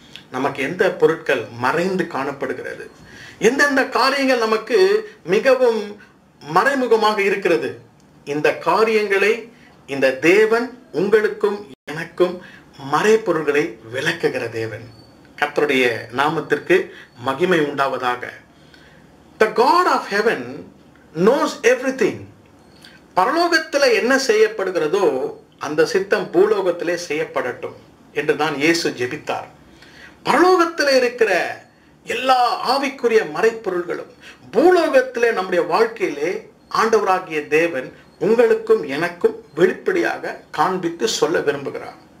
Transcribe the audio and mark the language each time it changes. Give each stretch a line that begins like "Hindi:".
Tamil: நமக்கு எந்த பொருட்கள் மறைந்து காணப்படுகிறது, எந்தெந்த காரியங்கள் நமக்கு மிகவும் மறைமுகமாக இருக்கிறது, இந்த காரியங்களை இந்த தேவன் உங்களுக்கும் எனக்கும் மறைபொருள்களை விளக்குகிற தேவன். கர்த்தருடைய நாமத்திற்கு மகிமை உண்டாவதாக.
English: The God of heaven knows everything.
Tamil: பரலோகத்தில் என்ன செய்யப்படுகிறதோ அந்த சித்தம் பூலோகத்திலே செய்யப்படட்டும் என்று தான் இயேசு ஜெபித்தார். பரலோகத்தில் இருக்கிற எல்லா ஆவிக்குரிய மறைப்பொருள்களும் பூலோகத்திலே நம்முடைய வாழ்க்கையிலே ஆண்டவராகிய தேவன் உங்களுக்கும் எனக்கும் வெளிப்படையாக காண்பித்து சொல்ல விரும்புகிறார்.